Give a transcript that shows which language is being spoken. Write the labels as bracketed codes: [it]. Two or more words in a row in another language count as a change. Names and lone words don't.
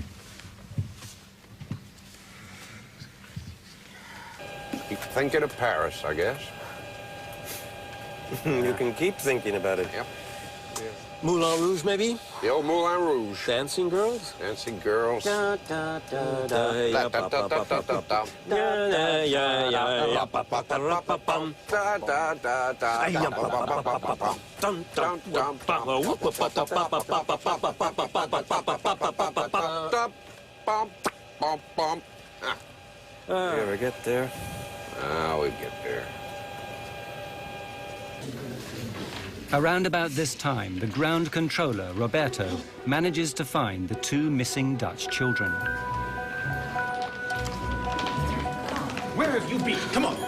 [en] Keep thinking of Paris, I guess. You can keep thinking about it. Yep. Moulin Rouge, maybe? The old Moulin Rouge. Dancing girls? Dancing girls. Da, da, da, da, ya, pa, pa, pa, pa, pa, pa. Da, da, ya, ya, ya, pa, pa, pa, pa, pa, pum. Da, da, da, da, Ya, pa, pa, pa, pa, pa, pa. Dum, dum, dum, pa, whoop, pa, pa, pa, pa, pa, pa, pa, pa, pa, pa, pa, pa, pa, pa, pa, pa, pa, pa. You ever get there? We get there. Around about this time, the ground controller, Roberto, manages to find the two missing Dutch children. Where have you been? Come on.